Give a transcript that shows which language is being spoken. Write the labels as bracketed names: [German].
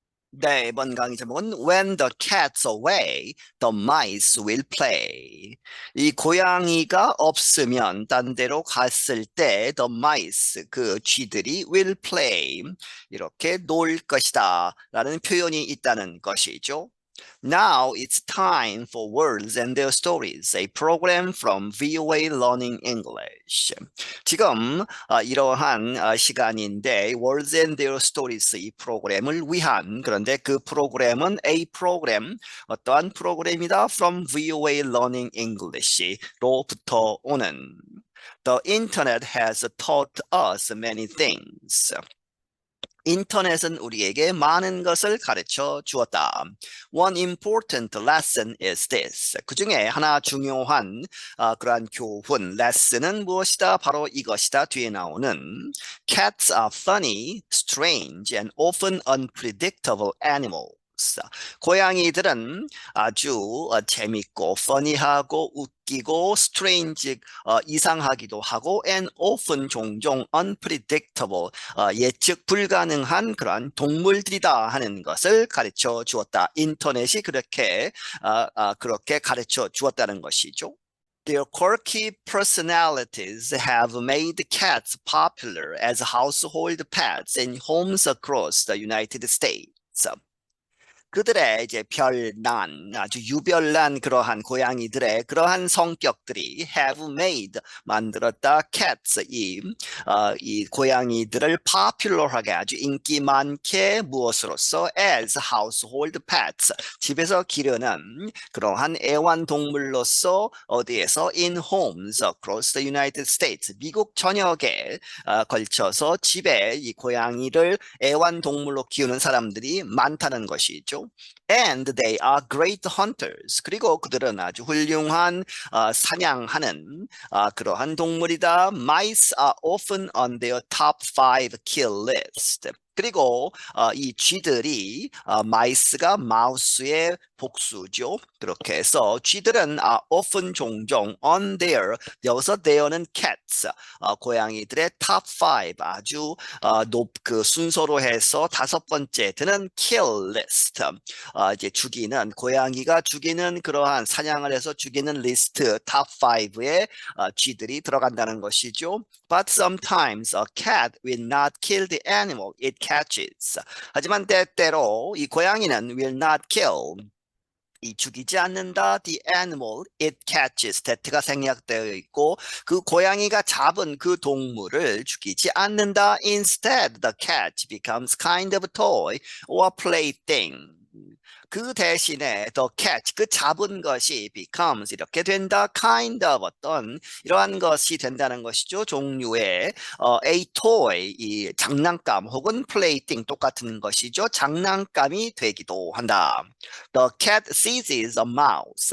[Korean] 네, 이번 강의 제목은 [English] When the cat's away, the mice will play. [Korean] 이 고양이가 없으면 딴 데로 갔을 때 the mice, 그 쥐들이 [English] will play. [Korean] 이렇게 놀 것이다 라는 표현이 있다는 것이죠. [English] Now it's time for Words and Their Stories, a program from VOA Learning English. [Korean] 지금 이러한 시간인데 [English] Words and Their Stories [Korean] 이 프로그램을 위한 그런데 그 프로그램은 [English] a program [Korean] 어떠한 프로그램이다 [English] from VOA Learning English로부터 오는 The internet has taught us many things. [Korean] 인터넷은 우리에게 많은 것을 가르쳐 주었다. [English] One important lesson is this. [Korean] 그 중에 하나 중요한 그러한 교훈, 레슨은 무엇이다? 바로 이것이다. 뒤에 나오는 [English] Cats are funny, strange, and often unpredictable animals. [Korean] 고양이들은 아주 재밌고 funny하고 웃기고 strange 이상하기도 하고 [English] and often [Korean] 종종 unpredictable 예측 불가능한 그러한 동물들이다 하는 것을 가르쳐 주었다. 인터넷이 그렇게 가르쳐 주었다는 것이죠. [English] Their quirky personalities have made cats popular as household pets in homes across the United States. [Korean] 그들의 이제 별난, 아주 유별난 그러한 고양이들의 그러한 성격들이 [English] have made, [Korean] 만들었다, cats, 이 고양이들을 popular하게 아주 인기 많게 무엇으로써 [English] as household pets, [Korean] 집에서 기르는 그러한 애완동물로서 어디에서 [English] in homes across the United States, [Korean] 미국 전역에 걸쳐서 집에 이 고양이를 애완동물로 키우는 사람들이 많다는 것이죠. [English] And they are great hunters. [Korean] 그리고 그들은 아주 훌륭한 사냥하는 그러한 동물이다. [English] Mice are often on their top 5 kill list. [Korean] 그리고 이 쥐들이 마이스가 마우스의 복수죠. 그렇게 해서 쥐들은 often 종종 [English] on their, [Korean] 여기서 there는 cats, 고양이들의 top 5 아주 그 순서로 해서 다섯 번째 드는 [English] kill list. [Korean] 이제 죽이는 고양이가 죽이는 그러한 사냥을 해서 죽이는 리스트 top 5에 쥐들이 들어간다는 것이죠. [English] But sometimes a cat will not kill the animal it catches. [Korean] 하지만 때때로 이 고양이는 [English] will not kill, [Korean] 이 죽이지 않는다 [English] the animal it catches, [Korean] that가 생략되어 있고 그 고양이가 잡은 그 동물을 죽이지 않는다. [English] Instead, the cat becomes kind of toy or plaything. [Korean] 그 대신에 [English] the cat, [Korean] 그 잡은 것이 becomes, 이렇게 된다. kind of, 어떤 이러한 것이 된다는 것이죠. 종류의 [English] a toy, [Korean] 이 장난감 혹은 plaything, 똑같은 것이죠. 장난감이 되기도 한다. [English] The cat seizes a mouse.